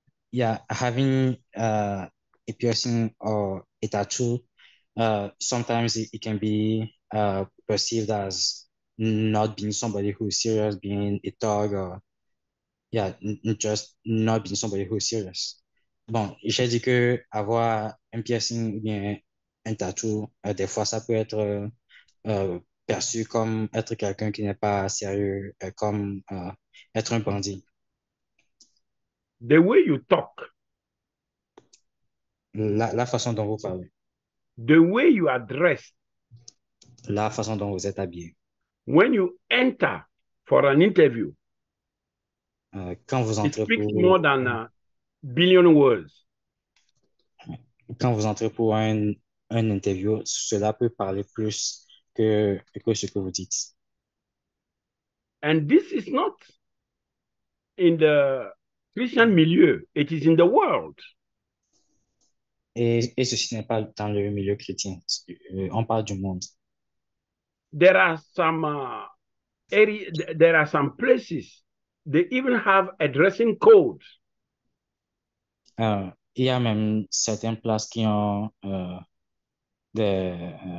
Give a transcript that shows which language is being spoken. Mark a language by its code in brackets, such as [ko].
[en] Yeah, having a piercing or a tattoo, sometimes it can be perceived as not being somebody who's serious, being a thug, or just not being somebody who's serious. [fr] Bon, j'ai dit que avoir un piercing ou bien un tattoo, des fois ça peut être perçu comme être quelqu'un qui n'est pas sérieux, comme être un bandit. [en] The way you talk, [fr] la façon dont vous parlez, [en] the way you are dressed, [fr] la façon dont vous êtes habillé, [en] when you enter for an interview, [fr] quand vous [en] it [fr] entrez [en] speaks [fr] pour, [en] more than a billion words. [fr] quand vous entrez pour un interview, cela peut parler plus que ce que vous dites. [en] And this is not in the Christian milieu, it is in the world. [fr] Et ceci n'est pas dans le milieu chrétien. On parle du monde. [en] There are some there are some places they even have a dressing code. [fr] Il y a même certaines places qui ont des